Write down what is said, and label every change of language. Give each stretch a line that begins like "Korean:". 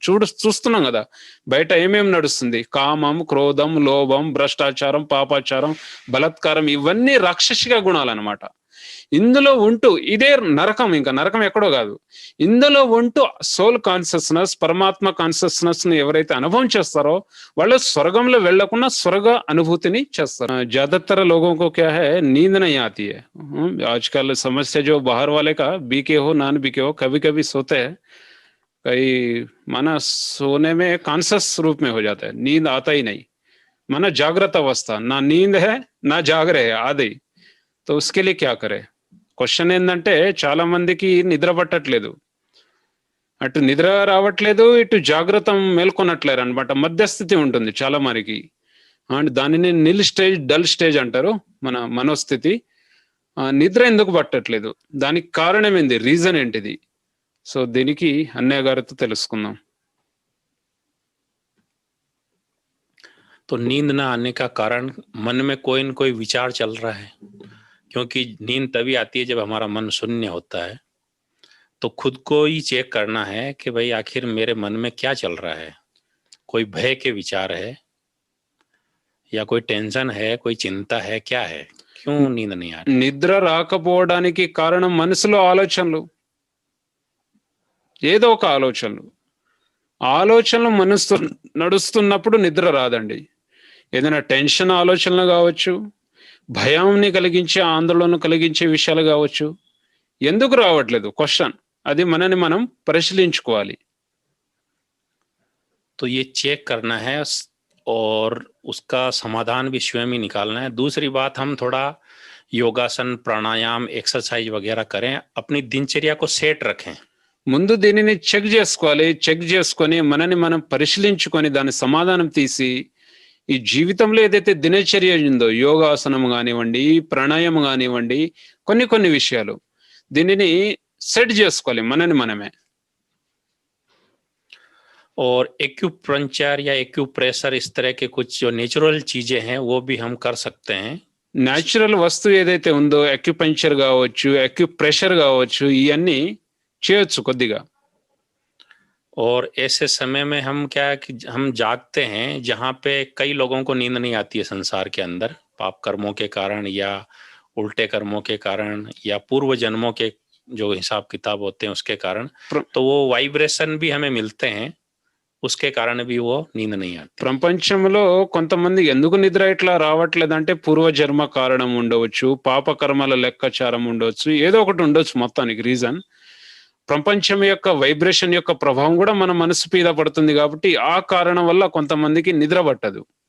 Telugu: చూస్తున్నాం కదా బయట ఏమేం నడుస్తుంది. కామం, క్రోధం, లోభం, భ్రష్టాచారం, పాపాచారం, బలత్కారం, ఇవన్నీ రాక్షసిక గుణాలు అన్నమాట. ఇందులో ఉంటూ ఇదే నరకం, ఇంకా నరకం ఎక్కడో కాదు. ఇందులో ఉంటూ సోల్ కాన్షియస్నెస్, పరమాత్మ కాన్షియస్నెస్ ని ఎవరైతే అనుభవం చేస్తారో వాళ్ళు స్వర్గంలో వెళ్లకుండా స్వర్గ అనుభూతిని చేస్తారు.
Hindi: ज्यादातर लोगों को क्या है, नींद नहीं आती है. आजकल समस्या जो बाहर वाले का, बीके हो नॉन बीके हो, कभी कभी सोते हैं, कई माना सोने में कॉन्शियस रूप में हो जाता है, नींद आता ही नहीं. माना जागृत अवस्था, ना नींद है ना जाग रहे हैं आदि. तो उसके लिए क्या करे?
Telugu: క్వశ్చన్ ఏంటంటే చాలా మందికి నిద్ర పట్టట్లేదు, అటు నిద్ర రావట్లేదు, ఇటు జాగ్రత్త మేల్కొనట్లేరు అనమాట. మధ్యస్థితి ఉంటుంది చాలా మందికి. అండ్ దానిని నిల్ స్టేజ్, డల్ స్టేజ్ అంటారు మన మనోస్థితి. నిద్ర ఎందుకు పట్టట్లేదు, దానికి కారణం ఏంది, రీజన్ ఏంటిది? సో దీనికి అన్నయ్య గారితో తెలుసుకుందాం.
Hindi: तो नींद ना आने का कारण मन में कोई न कोई विचार चल रहा है, क्योंकि नींद तभी आती है जब हमारा मन शून्य होता है. तो खुद को ही चेक करना है कि भाई आखिर मेरे मन में क्या चल रहा है. कोई भय के विचार है या कोई टेंशन है, कोई चिंता है, क्या है, क्यों नींद नहीं आ रही?
Telugu: నిద్ర రాకపోవడానికి కారణం మనసులో ఆలోచనలు, ఏదో ఒక ఆలోచనలు మనసు నడుస్తున్నప్పుడు నిద్ర రాదండి. ఏదైనా టెన్షన్ ఆలోచనలు కావచ్చు, భయాన్ని కలిగించే, ఆందోళన కలిగించే విషయాలు కావచ్చు. ఎందుకు రావట్లేదు క్వశ్చన్, అది మనని మనం పరిశీలించుకోవాలి.
Hindi: तो ये चेक करना है और उसका समाधान भी स्वयं ही निकालना है. दूसरी बात, हम थोड़ा योगासन, प्राणायाम, एक्सरसाइज वगैरह करें, अपनी दिनचर्या को सेट रखें.
Telugu: ముందు దీనిని చెక్ చేసుకోవాలి. చెక్ చేసుకొని మనని మనం పరిశీలించుకొని దాని సమాధానం తీసి ఈ జీవితంలో ఏదైతే దినచర్య ఉందో, యోగాసనం కానివ్వండి, ప్రాణాయామం కానివ్వండి, కొన్ని విషయాలు దీనిని సెట్ చేసుకోవాలి మనని మనమే.
Hindi: और एक्यूपंक्चर या एक्यूप्रेशर, इस तरह के कुछ जो नेचुरल चीजें हैं वो भी हम कर सकते हैं.
Telugu: న్యాచురల్ వస్తువు ఏదైతే ఉందో, అక్యుపంక్చర్ కావచ్చు, అక్యుప్రెషర్ కావచ్చు, ఇవన్నీ చేయొచ్చు కొద్దిగా.
Hindi: और ऐसे समय में हम क्या है कि हम जागते हैं जहाँ पे कई लोगों को नींद नहीं आती है संसार के अंदर, पाप कर्मों के कारण या उल्टे कर्मों के कारण या पूर्व जन्मों के जो हिसाब किताब होते हैं उसके कारण. तो वो वाइब्रेशन भी हमें मिलते हैं, उसके कारण भी वो नींद नहीं आती.
Telugu: ప్రపంచంలో కొంతమంది ఎందుకు నిద్ర ఇట్లా రావట్లేదంటే పూర్వజన్మ కారణం ఉండవచ్చు, పాప కర్మల లెక్కాచారం ఉండవచ్చు, ఏదో ఒకటి ఉండొచ్చు. మొత్తానికి రీజన్ ప్రపంచం యొక్క వైబ్రేషన్ యొక్క ప్రభావం కూడా మన మనసు మీద పడుతుంది కాబట్టి ఆ కారణం వల్ల కొంతమందికి నిద్ర పట్టదు.